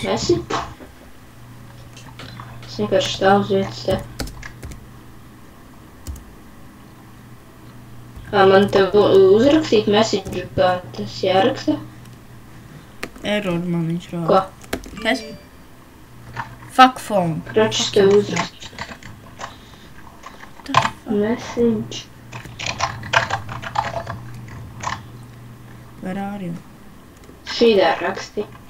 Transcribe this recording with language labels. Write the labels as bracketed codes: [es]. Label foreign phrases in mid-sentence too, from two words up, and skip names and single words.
[lv] Nu, esi? Es vienkārši stāvu uz vietas te. Man tev uzrakstīt message, kā tas jāraksta? Error man viņš rāda. Ko? Kas? [en] Fuck phone. [lv] Kročs tev uzrakst. Message. [en] Where are you? [lv] Šīdā raksti.